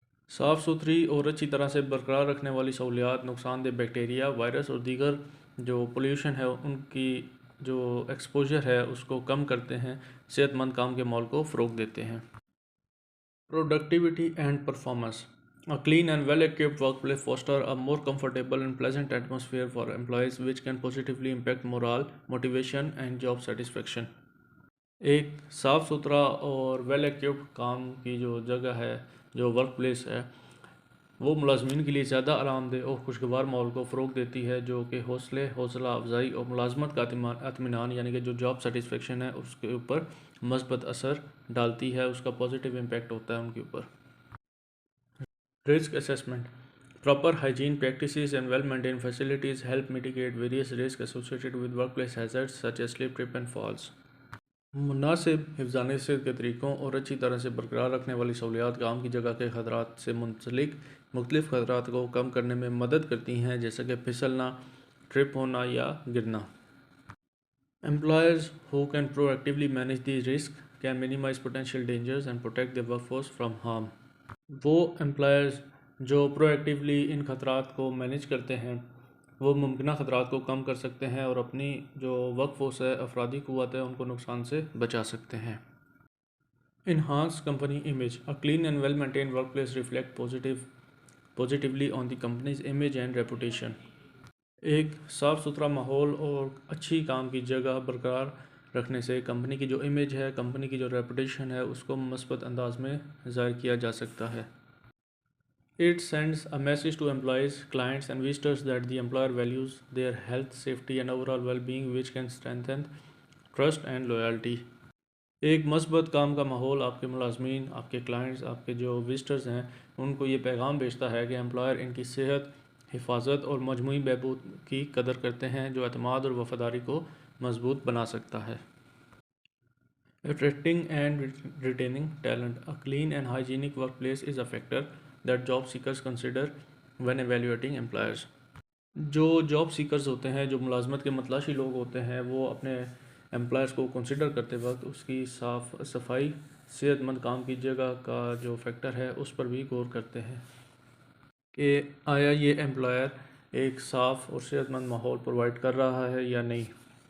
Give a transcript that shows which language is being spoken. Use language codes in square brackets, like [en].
[ur] صاف ستھری اور اچھی طرح سے برقرار رکھنے والی سہولیات نقصان دہ بیکٹیریا، وائرس اور دیگر جو پولیوشن ہے ان کی جو ایکسپوجر ہے اس کو کم کرتے ہیں، صحت مند کام کے ماحول کو فروغ دیتے ہیں۔ [en] Productivity and performance. A clean and well-equipped workplace fosters a more comfortable and pleasant atmosphere for employees, which can positively impact morale, motivation, and job satisfaction. [ur] ایک صاف ستھرا اور ویل ایکوپڈ کام کی جو جگہ ہے، جو ورک پلیس ہے، وہ ملازمین کے لیے زیادہ آرام دہ اور خوشگوار ماحول کو فروغ دیتی ہے، جو کہ حوصلہ افزائی اور ملازمت کا اطمینان یعنی کہ جو جاب سیٹسفیکشن ہے اس کے اوپر مثبت اثر ڈالتی ہے، اس کا پازیٹیو امپیکٹ ہوتا ہے ان کے اوپر۔ [en] Risk assessment. Proper hygiene practices and well-maintained facilities help mitigate various risks associated with workplace hazards such as slip, trip and falls. [ur] مناسب حفظان صحت کے طریقوں اور اچھی طرح سے برقرار رکھنے والی سہولیات کام کی جگہ کے خطرات سے منسلک مختلف خطرات کو کم کرنے میں مدد کرتی ہیں، جیسے کہ پھسلنا، ٹرپ ہونا یا گرنا۔ [en] Employers who can proactively manage these risks can minimize potential dangers and protect their workforce from harm. [ur] وہ امپلائرز جو پرو ایکٹیولی ان خطرات کو مینیج کرتے ہیں وہ ممکنہ خطرات کو کم کر سکتے ہیں اور اپنی جو ورک فورس ہے، افرادی قوت ہے، ان کو نقصان سے بچا سکتے ہیں۔ [en] Enhance company image. A clean and well-maintained workplace reflect positively on the company's image and reputation. [ur] ایک صاف ستھرا ماحول اور اچھی کام کی جگہ برقرار رکھنے سے کمپنی کی جو امیج ہے، کمپنی کی جو ریپوٹیشن ہے، اس کو مثبت انداز میں ظاہر کیا جا سکتا ہے۔ [en] It sends a message to employees, clients and visitors that the employer values their health, safety and overall well-being, which can strengthen trust and loyalty. [ur] ایک مثبت کام کا ماحول آپ کے ملازمین، آپ کے کلائنٹس، آپ کے جو وزٹرز ہیں، ان کو یہ پیغام بھیجتا ہے کہ امپلائر ان کی صحت، حفاظت اور مجموعی بہبود کی قدر کرتے ہیں، جو اعتماد اور وفاداری کو مضبوط بنا سکتا ہے۔ [en] Attracting and retaining talent. A clean and hygienic workplace is a factor that job seekers consider when evaluating employers. [ur] جو جاب سیکرز ہوتے ہیں، جو ملازمت کے متلاشی لوگ ہوتے ہیں، وہ اپنے امپلائرز کو کنسیڈر کرتے وقت اس کی صفائی، صحت مند کام کی جگہ کا جو فیکٹر ہے اس پر بھی غور کرتے ہیں کہ آیا یہ امپلائر ایک صاف اور صحت مند ماحول پرووائڈ کر رہا ہے یا نہیں۔